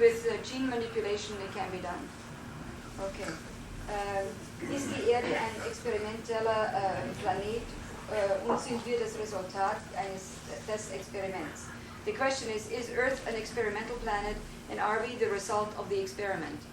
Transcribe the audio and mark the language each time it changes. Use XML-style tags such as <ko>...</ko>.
<en>With gene manipulation, it can be done. Okay.</en> <de>Ist die Erde ein experimenteller Planet und sind wir das Resultat des Experiments?</de> <en>The question is Earth an experimental planet, and are we the result of the experiment?</en>